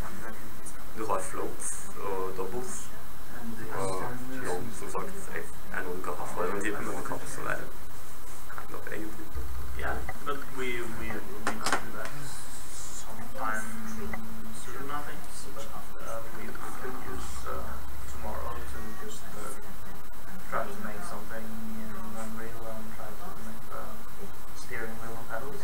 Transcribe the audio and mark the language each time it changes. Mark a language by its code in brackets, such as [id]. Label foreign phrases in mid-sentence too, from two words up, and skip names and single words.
[no] Du har floats og doubles. Og long, som sagt, er noe du kan ha for en type, men det kan også være [en] kind of [no] egen type. [en] Yeah, but we could do that sometime soon, I think. So that we could use tomorrow to just try to make something in Unreal and try to make the steering wheel and pedals.